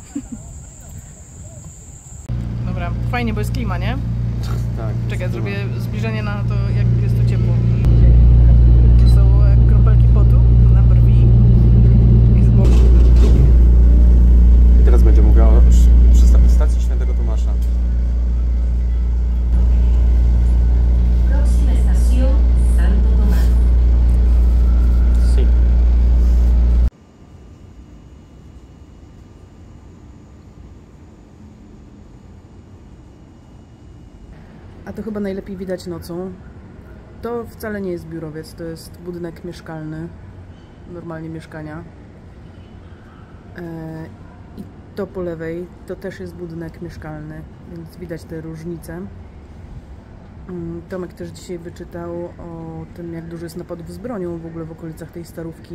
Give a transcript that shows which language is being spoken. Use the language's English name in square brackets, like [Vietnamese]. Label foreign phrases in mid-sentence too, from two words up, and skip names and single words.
[Polish] Dobra, fajnie, bo jest klima, nie? Tak. Czekaj, zrobię zbliżenie na to, jak jest tu ciepło. Tu są kropelki potu na brwi i z boku. I teraz będzie mówiła przy stacji Świętego Tomasza. [Spanish] Próxima estación, Santo Tomás. Si. [Polish] A to chyba najlepiej widać nocą. To wcale nie jest biurowiec, to jest budynek mieszkalny. Normalnie mieszkania. I to po lewej to też jest budynek mieszkalny, więc widać te różnice. Tomek też dzisiaj wyczytał o tym, jak dużo jest napadów z bronią w ogóle w okolicach tej Starówki.